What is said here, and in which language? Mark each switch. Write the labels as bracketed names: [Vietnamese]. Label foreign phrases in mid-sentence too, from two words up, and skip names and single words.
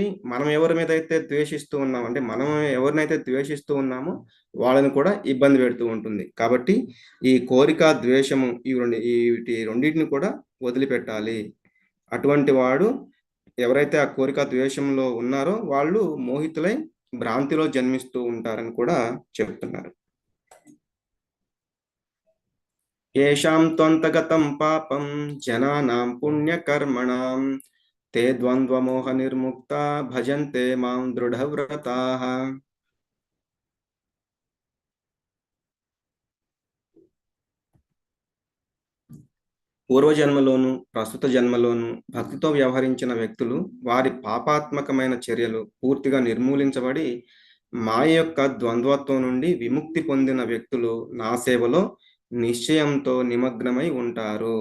[Telugu] మనం ఎవరి మీద అయితే ద్వేషిస్తూ ఉన్నాం అంటే మనం ఎవరినైతే ద్వేషిస్తూ ఉన్నామో వాళ్ళని కూడా ఇబ్బంది పెడుతూ ఉంటుంది. కాబట్టి ఈ కోరిక ద్వేషము వీటి రెండింటిని కూడా వదిలిపెట్టాలి. అటువంటి వాడు ఎవరైతే ఆ కోరిక ద్వేషంలో ఉన్నారో వాళ్ళు మోహితులై భ్రాంతిలో జన్మిస్తూ ఉంటారని కూడా చెప్తున్నారు. [Sanskrit] येषां त्वन्तगतं पापं जनानां पुण्यकर्मणां ते द्वन्द्वमोहनिर्मुक्ता భజంతే మాం దృఢవ్రతాః. [Telugu] పూర్వజన్మలోను ప్రస్తుత జన్మలోను భక్తితో వ్యవహరించిన వ్యక్తులు వారి పాపాత్మకమైన చర్యలు పూర్తిగా నిర్మూలించబడి మాయ యొక్క ద్వంద్వత్వం నుండి విముక్తి పొందిన వ్యక్తులు నా సేవలో నిశ్చయంతో నిమగ్నమై ఉంటారు.